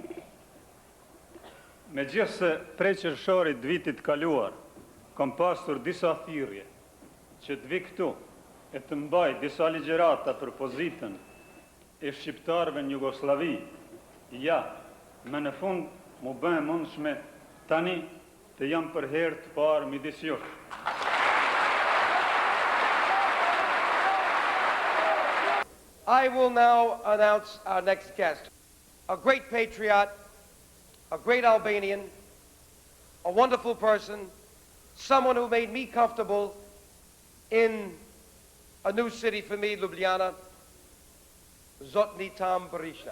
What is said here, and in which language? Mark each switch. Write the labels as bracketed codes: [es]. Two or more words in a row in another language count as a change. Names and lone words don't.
[sq] Megjithse prej qershorit vitit kaluar, kam pasur disa thirrje që të vi këtu e të mbaj disa ligjërata për pozitën e shqiptarëve në Jugosllavi, ja, me në fund mu bën mundshme tani të jam për herë të parë midis jush. [en] I will now announce our next guest, a great patriot, a great Albanian, a wonderful person, someone who made me comfortable in a new city for me, Ljubljana, Zotni Tam Berisha.